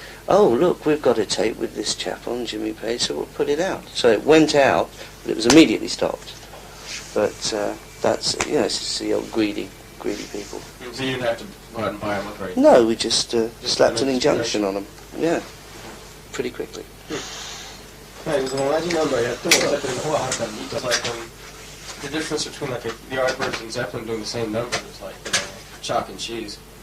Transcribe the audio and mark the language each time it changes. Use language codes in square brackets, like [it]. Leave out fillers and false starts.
[en] Oh, look, we've got a tape with this chap on, Jimmy Page, so we'll put it out. So it went out, but it was immediately stopped. But that's, it's the old greedy people. So you didn't have to go out and buy them, right? No, we just slapped an injunction on them. Yeah, pretty quickly. Right, it was an [ja] 同じナンバーやってもZeppelinの方がはるかにいい。 [en] It's like the difference between like the Yardbirds and Zeppelin doing the same number is like chalk and cheese.